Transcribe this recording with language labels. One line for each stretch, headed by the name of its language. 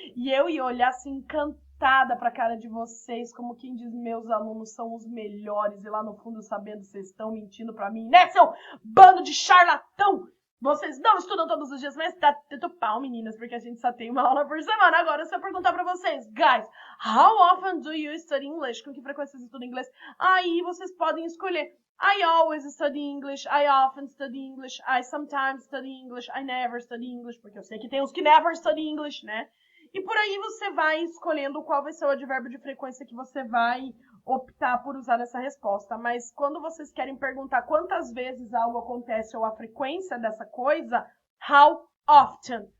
Portuguese: E eu ia olhar assim, encantada pra cara de vocês, como quem diz, meus alunos são os melhores. E lá no fundo, sabendo, vocês estão mentindo pra mim, né, seu bando de charlatão? Vocês não estudam todos os dias, mas tá tendo pau, meninas, porque a gente só tem uma aula por semana. Agora, se eu perguntar pra vocês,
English: guys, how often do you study English?
Portuguese: Com que frequência vocês estudam inglês? Aí vocês podem escolher.
English: I always study English, I often study English, I sometimes study English, I never study English,
Portuguese: porque eu sei que tem os que
English: never study English, né?
Portuguese: E por aí você vai escolhendo qual vai ser o advérbio de frequência que você vai optar por usar nessa resposta. Mas quando vocês querem perguntar quantas vezes algo acontece ou a frequência dessa coisa,
English: how often?